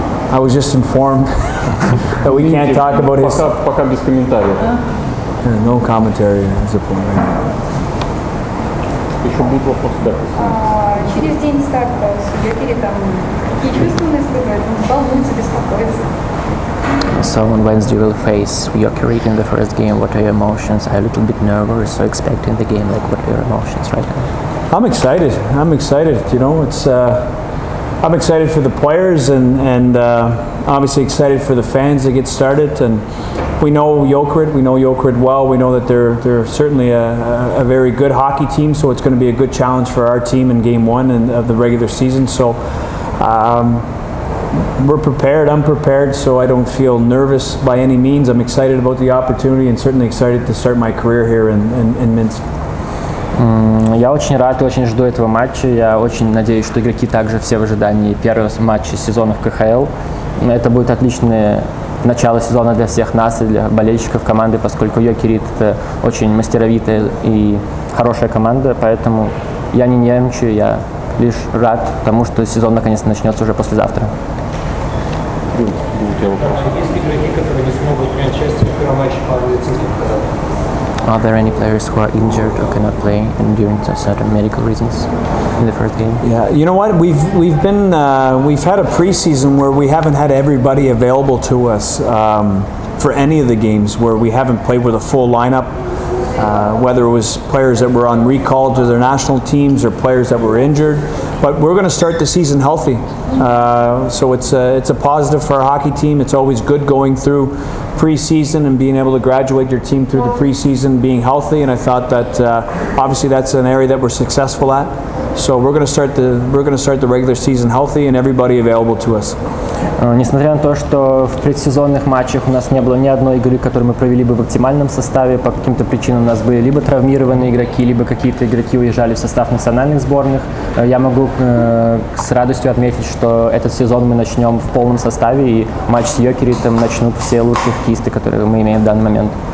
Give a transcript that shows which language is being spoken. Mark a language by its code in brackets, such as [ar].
[en] I was just informed that we can't talk about his. [ru] Пока без комментариев. [en] No commentary is the point. [ru] Еще будет вопрос, да. Через день старта судья Перед, там какие чувства у нас бывают? Волнуется, беспокоится? [en] So on Wednesday we'll face Jokerit in the first game. What are your emotions? I'm a little bit nervous, so expecting the game. Like, what are your emotions right now? I'm excited. You know, it's. I'm excited for the players and obviously excited for the fans to get started. And we know Jokerit. We know Jokerit well. We know that they're certainly a very good hockey team. So it's going to be a good challenge for our team in Game 1 of the regular season. So. We're prepared, I'm prepared, so I don't feel nervous by any means. I'm excited about the opportunity and certainly excited to start my career here in Minsk. [ru] Я очень рад и очень жду этого матча. Я очень надеюсь, что игроки также все в ожидании первого матча сезона в КХЛ. Это будет отличное начало сезона для всех нас и для болельщиков команды, поскольку Jokerit — это очень мастеровитая и хорошая команда, поэтому я не нервничаю, я лишь рад тому, что сезон наконец-то начнется уже послезавтра. Есть игроки, которые не смогут принять участие в первом матче по медицинским показателям? [en] Are there any players who are injured or cannot play due to certain medical reasons in the first game? Yeah, you know what? We've had a preseason where we haven't had everybody available to us for any of the games, where we haven't played with a full lineup. Whether it was players that were on recall to their national teams or players that were injured. But we're going to start the season healthy. So it's a positive for our hockey team. It's always good going through preseason and being able to graduate your team through the preseason, being healthy. And I thought that obviously that's an area that we're successful at. So we're going to start the regular season healthy and everybody available to us. [ru] Несмотря на то, что в предсезонных матчах у нас не было ни одной игры, которую мы провели бы в оптимальном составе, по каким-то причинам у нас были либо травмированные игроки, либо какие-то игроки уезжали в состав национальных сборных, я могу с радостью отметить, что этот сезон мы начнем в полном составе, и матч с Jokeritом начнут все лучшие хоккеисты, которые мы имеем в данный момент.